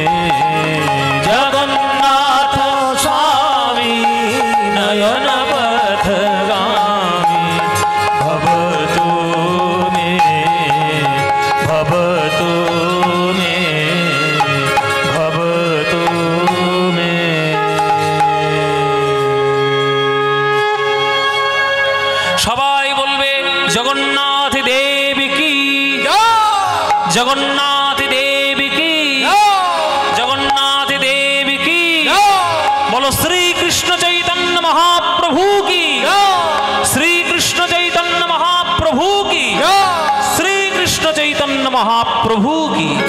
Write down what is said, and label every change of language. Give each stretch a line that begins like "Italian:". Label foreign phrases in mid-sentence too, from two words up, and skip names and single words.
Sanskrit: जगन्नाथ स्वामी नयन पथगामी भवतु मे। भवतु मे। भवतु मे।
Bangla: সবাই বলবে জগন্নাথ দেব কি, জগন্নাথ দেব কি, জগন্নাথ দেব কি। বলো শ্রীকৃষ্ণ চৈতন্য মহাপ্রভু কি, শ্রীকৃষ্ণ চৈতন্য মহাপ্রভু কি, শ্রীকৃষ্ণ চৈতন্য মহাপ্রভু কি।